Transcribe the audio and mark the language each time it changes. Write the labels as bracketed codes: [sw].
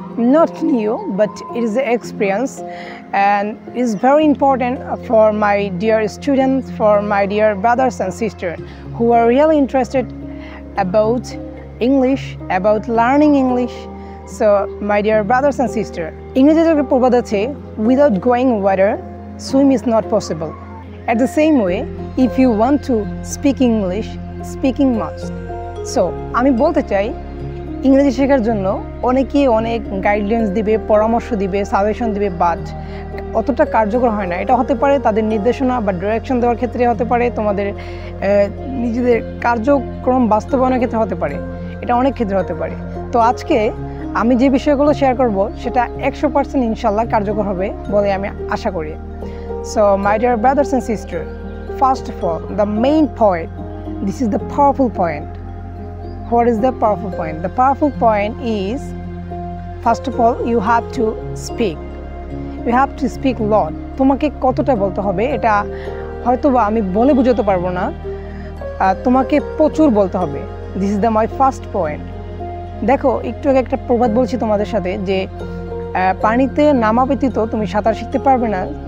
[en] Not new, but it is an experience and it is very important for my dear students, for my dear brothers and sisters who are really interested about English, about learning English. So, my dear brothers and sisters, [bn] ইংরেজিতে একটা প্রবাদ আছে, [en] without going water, swim is not possible. At the same way, if you want to speak English, speaking must. [bn] So, আমি বলতে চাই, ইংরেজি শেখার জন্য অনেকেই অনেক গাইডলাইন্স দিবে, পরামর্শ দিবে, সাজেশন দিবে, বাট অতটা কার্যকর হয় না। এটা হতে পারে তাদের নির্দেশনা বা ডিরেকশন দেওয়ার ক্ষেত্রে হতে পারে, তোমাদের নিজেদের কার্যক্রম বাস্তবায়নের ক্ষেত্রে হতে পারে, এটা অনেক ক্ষেত্রে হতে পারে। তো আজকে আমি যে বিষয়গুলো শেয়ার করব সেটা 100% ইনশাআল্লাহ কার্যকর হবে বলে আমি আশা করি। [en] So my dear brothers and sisters, first of all, the main point, this is the powerful point. What is the powerful point? The powerful point is, first of all, you have to speak. You have to speak a lot. [bn] তোমাকে কতটা বলতে হবে এটা হয়তোবা আমি বলে বোঝাতে পারবো না, তোমাকে প্রচুর বলতে হবে। [en] This is my first point. [bn] দেখো, একটু আগে একটা প্রবাদ বলছি তোমাদের সাথে যে পানিতে নামা ব্যতীত তুমি সাঁতার শিখতে পারবে না।